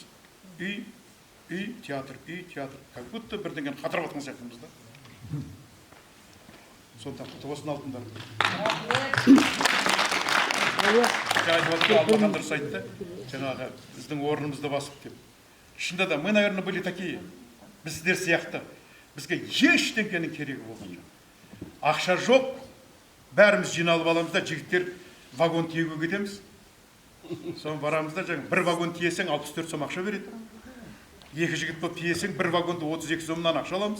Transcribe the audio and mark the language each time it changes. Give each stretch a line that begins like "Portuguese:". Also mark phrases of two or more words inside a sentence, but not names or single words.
Kazakh: Үй, театр.
Russian: Как будто
Kazakh: бірдеңені қатырып атқан сияқтымыз да. Сондықтан құтты болсын алтындар. Аллахан дұрыс айтты. Жаңағы біздің орнымызды басып деп. Шында да,
Russian: мы, наверное, были такие.
Kazakh: Біздер сияқты. Бізге ештеңкенің керегі болған жоқ. Ақша жоқ. Бәріміз жиналып аламыз да, жігіттер вагон тиеуге кетеміз. Соны барамыз да, бір вагон тиесең 64 сом ақша береді. Екі жігіт болып тиесең, бір вагонды 32 сомнан ақша аламыз.